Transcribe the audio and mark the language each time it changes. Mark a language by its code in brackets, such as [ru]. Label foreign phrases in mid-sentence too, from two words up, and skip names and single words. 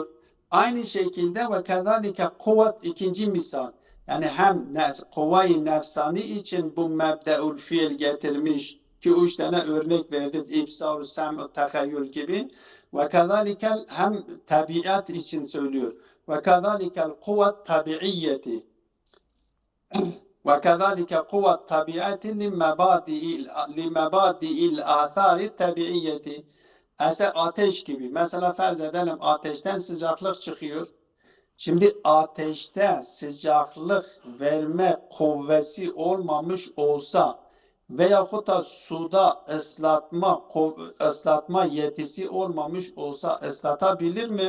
[tr] Aynı şekilde [ar] وكذلك [tr] kuvvet ikinci misal. Yani hem kuvve-i nefsani için bu mebdeül fiil getirmiş ki 3 tane örnek verdi. İbsar, sem, tehayyül gibi. [ar] وكذلك [tr] hem tabiat için söylüyor. [ar] وكذلك القوى الطبيعية وكذلك قوى الطبيعة لمبادئ الآثار الطبيعية. [tr] Eser ateş gibi. Mesela farz edelim ateşten sıcaklık çıkıyor. Şimdi ateşte sıcaklık verme kuvvesi olmamış olsa veyahut da suda ıslatma yetisi olmamış olsa ıslatabilir mi?